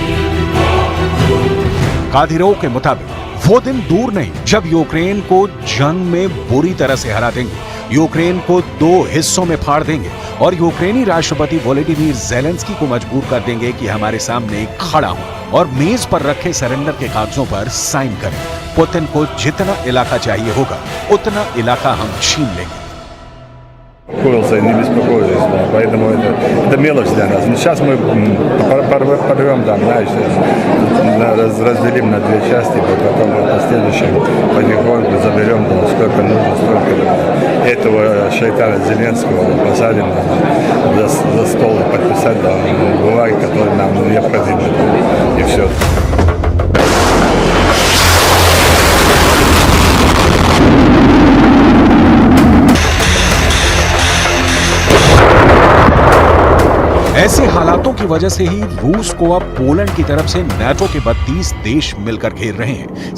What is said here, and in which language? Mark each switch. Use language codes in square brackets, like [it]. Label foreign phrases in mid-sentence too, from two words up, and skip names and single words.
[hi] कादिरोव के मुताबिक वो दिन दूर नहीं जब यूक्रेन को जंग में बुरी तरह से हरा देंगे, यूक्रेन को 2 हिस्सों में फाड़ देंगे और यूक्रेनी राष्ट्रपति वोलोडिमीर ज़ेलेंस्की को मजबूर कर देंगे कि हमारे सामने खड़ा हो और मेज पर रखे सरेंडर के कागजों पर साइन करें। पुतिन को जितना इलाका चाहिए होगा उतना इलाका हम छीन लेंगे। [ru] Успокоился и не беспокоились, да, поэтому это мелочь для нас. Но сейчас мы порвем, да, знаешь, разделим на 2 части, потом в последующем потихоньку заберем, да, сколько нужно, столько этого шайтана Зеленского посадим за стол и подписать, да, бумаги, которые нам необходимы, и все. [hi] ऐसे हालातों की वजह से ही रूस को अब पोलैंड की तरफ से नाटो के 32 देश मिलकर घेर रहे हैं।